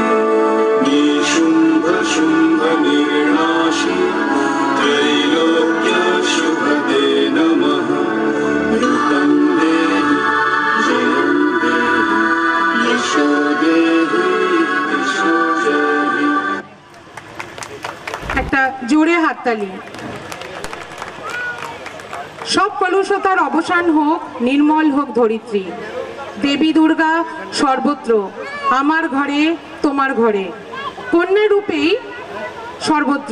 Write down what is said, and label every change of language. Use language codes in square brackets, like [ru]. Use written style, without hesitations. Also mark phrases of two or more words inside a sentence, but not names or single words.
[sa] निशुंभ शुंभ निर्णाशि त्रैलोक्य शुभदे नमः। रूपं देहि जयं देहि यशो देहि दिशो जहि। [bn] একটা জোরে হাততালি। সব কলুষতার অবসান হোক, নির্মল হোক ধরিত্রী। দেবী দুর্গা সর্বত্র, আমার ঘরে তোমার ঘরে, কন্যা রূপেই সর্বত্র।